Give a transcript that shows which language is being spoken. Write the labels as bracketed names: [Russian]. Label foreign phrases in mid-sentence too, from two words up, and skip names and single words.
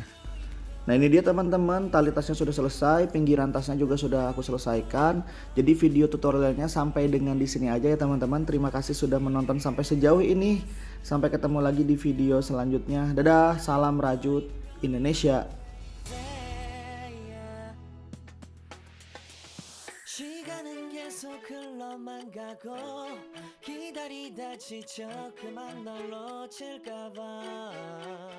[Indonesian] Nah ini dia teman-teman, tali tasnya sudah selesai, pinggiran tasnya juga sudah aku selesaikan. Jadi video tutorialnya sampai dengan di sini aja ya teman-teman. Terima kasih sudah menonton sampai sejauh ini. Sampai ketemu lagi di video selanjutnya. Dadah, salam rajut Indonesia. [Korean] 시간은 계속 흘러만 가고 기다리다 지쳐 그만 널 놓칠까봐